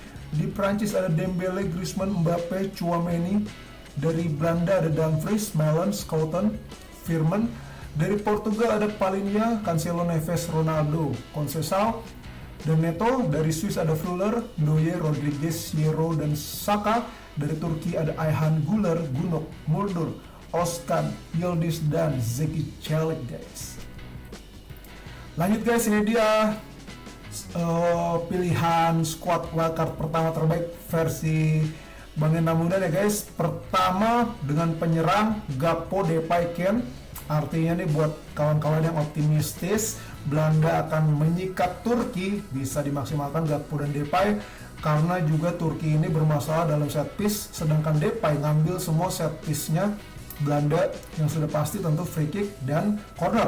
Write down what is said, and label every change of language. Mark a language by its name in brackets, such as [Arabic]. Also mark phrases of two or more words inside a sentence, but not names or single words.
[Indonesian] Di Prancis ada Dembele, Griezmann, Mbappe, Tchouaméni. Dari Belanda ada Dumfries, Malen, Schouten, Veerman. Dari Portugal ada Palhinha, Cancelo, Neves, Ronaldo, Conceição, dan Neto. Dari Swiss ada Fuller, Neuer, Rodriguez, Hierro, dan Saka. Dari Turki ada Ayhan, Güler, Gunok, Muldur, Özkan, Yildiz, dan Zeki Çelik guys. Lanjut guys, ini dia pilihan [English] squad wildcard [Indonesian] pertama terbaik versi Bang Yan Tambunan ya guys. Pertama dengan penyerang Gakpo, Depay, Ken. Artinya nih buat kawan-kawan yang optimistis Belanda akan menyikat Turki, bisa dimaksimalkan Gakpo dan Depay, karena juga Turki ini bermasalah dalam [English] set piece, [Indonesian] sedangkan Depay ngambil semua [English] set piece- [Indonesian] nya Belanda yang sudah pasti tentu [English] free kick [Indonesian] dan corner.